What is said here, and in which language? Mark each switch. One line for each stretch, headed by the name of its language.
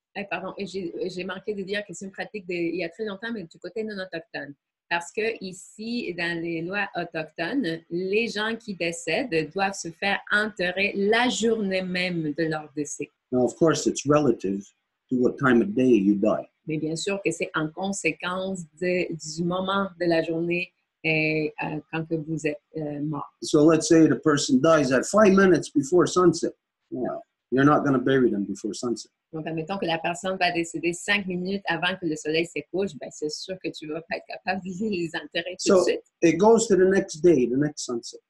French: Pardon, j'ai manqué de dire que c'est une pratique il y a très longtemps, mais du côté non autochtone. Parce que ici, dans les lois autochtones, les gens qui décèdent doivent se faire enterrer la journée même de leur décès.
English: Now, of course, it's relative to what time of day you die.
French: Mais bien sûr que c'est en conséquence du moment de la journée quand que vous êtes mort.
English: So let's say the person dies at 5 minutes before sunset. Well, you're not going to bury them before sunset.
French: Donc, admettons que la personne va décéder 5 minutes avant que le soleil se couche, ben, c'est sûr que tu vas pas être capable de les enterrer tout de
English: So
French: suite.
English: it goes to the next day, the next sunset.